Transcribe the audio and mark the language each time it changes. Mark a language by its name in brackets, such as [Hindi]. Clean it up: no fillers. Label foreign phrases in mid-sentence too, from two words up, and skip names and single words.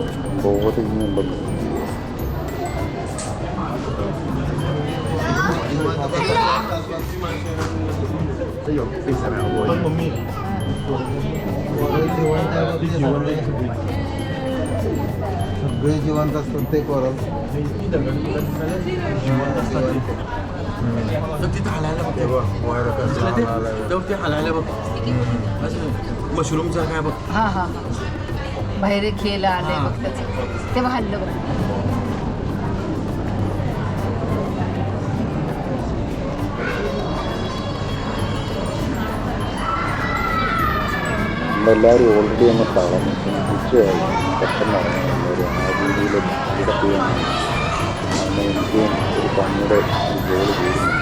[Malayalam] ബോധം ഇനിയുണ്ടെന്ന് [Marathi] सगळे जिवंत असतात ते कोरल तिथं हलायला बघ ते हलायला बघ असं मशरूम सारखं आहे बघ. हां हां बाहेर खेळायला आले बघ त्याचं तेव्हा हल्लं बघ. [Malayalam] എല്ലാവരും ഓൾറെഡി ഒന്ന് തളർന്നു. ഉച്ചയായി പെട്ടെന്ന് എല്ലാവരും ആ രീതിയിൽ ഇവിടെ ചെയ്യാൻ എനിക്ക് ഒരു പണിയുടെ ഒരു ജോലി ചെയ്യുന്നുണ്ട്.